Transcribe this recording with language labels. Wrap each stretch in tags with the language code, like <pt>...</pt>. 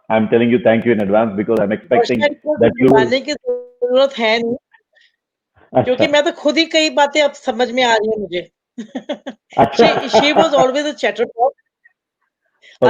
<en>I'm telling you thank you in advance because I'm expecting that you will.</en> <hi>बताने की जरूरत है नहीं, क्योंकि अच्छा मैं तो खुद ही कई बातें अब समझ में आ रही है मुझे. अच्छा</hi> <en>She was always a chatterbox, a</en>